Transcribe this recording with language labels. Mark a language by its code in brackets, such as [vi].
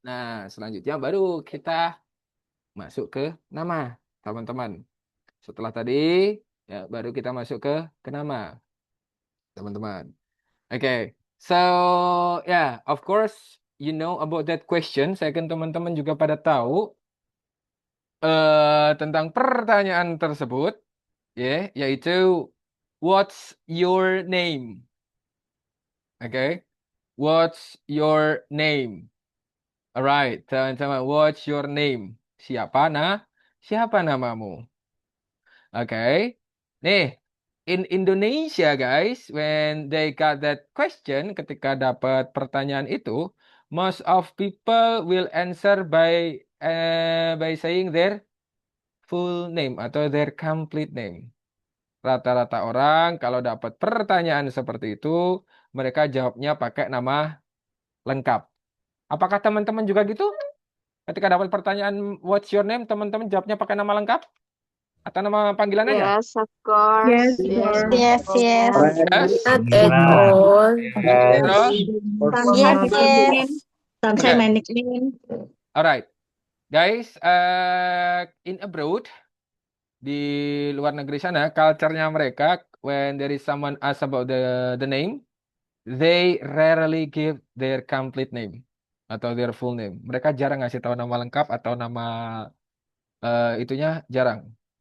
[id] Nah, selanjutnya baru kita masuk ke nama, teman-teman. Setelah tadi, ya baru kita masuk ke nama, teman-teman. [en] Oke, so yeah, of course, you know about that question. [id] Saya kan teman-teman juga pada tahu tentang pertanyaan tersebut, ya, yaitu [en] what's your name? Oke, what's your name? Alright, teman-teman, what's your name? [id] Siapa namamu? [en] Oke, nih in Indonesia guys, when they got that question, [id] ketika dapat pertanyaan itu, [en] most of people will answer by saying their full name [id] atau [en] their complete name. [id] Rata-rata orang kalau dapat pertanyaan seperti itu, mereka jawabnya pakai nama lengkap. Apakah teman-teman juga gitu? Ketika dapat pertanyaan [en] what's your name, [id] teman-teman jawabnya pakai nama lengkap atau nama panggilan aja? [en] Yes, of course. Yes, Yes. Yes, yes. Yes. Not at all. [id] Terus? [en] Yes, yes. Don't say my nickname. Alright, guys, in abroad [id] di luar negeri sana, culture-nya mereka, [en] when there is someone ask about the name, they rarely give their complete name [id] atau [en] their full name. [id] Mereka jarang ngasih tahu nama lengkap atau nama itunya jarang.